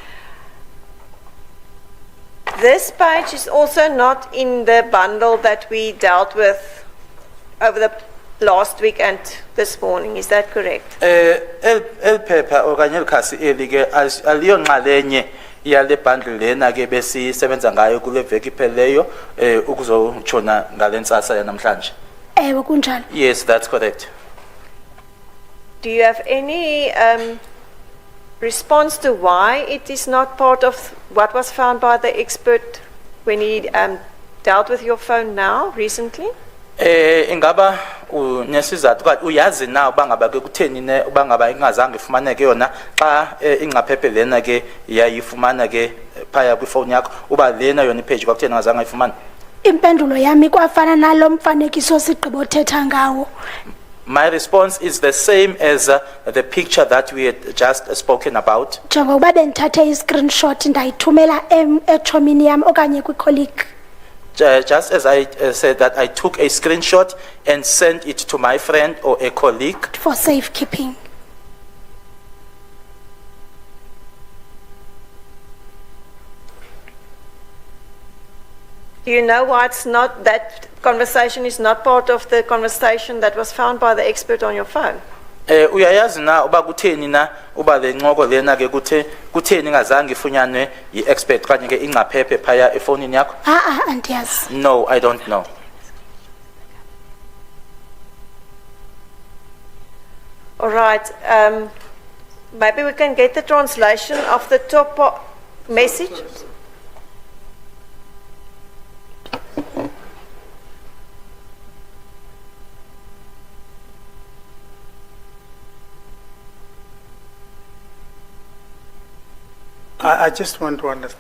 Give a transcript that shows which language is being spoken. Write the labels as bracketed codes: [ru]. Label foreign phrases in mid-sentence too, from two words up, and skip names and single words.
[en] This page is also not in the bundle that we dealt with over the last week and this morning. Is that correct? [xh] El paper okanye elikhasi eli ke aliyo nxalenye yale bundle lena ke besisebenza ngayo kule veki ipheleyo ukuzotshona ngalentsasa yanamhlanje. Ewe kunjalo. [en] Yes, that's correct. Do you have any response to why it is not part of what was found by the expert when he dealt with your phone now, recently? [xh] Ingaba unesizathu kanti uyazi na ubangaba ke kutheni ne ubangaba ingazange ifumaneke yona xa ingaphephe lena ke yayifumana ke phaya kwifoni yakho uba lena yona ipage kwakutheni ngazange ayifumane? Impendulo yami kwafana nalo mfanekiso sigqibo thetha ngawo. [en] My response is the same as the picture that we had just spoken about. [xh] Njengokuba bendithathe i-screenshot ndayithumela echomini yam okanye kwi-colleague. [en] Just as I said that I took a screenshot and sent it to my friend or a colleague. For safekeeping. Do you know why it's not, that conversation is not part of the conversation that was found by the expert on your phone? [xh] Uyayazi na uba kutheni na uba le ncoko lena ke kutheni ngazange ifunyanwe yi-expert kanye ke ingaphephe phaya efonini yakho? Andiyazi. [en] No, I don't know. All right. Maybe we can get the translation of the top message. I just want to understand.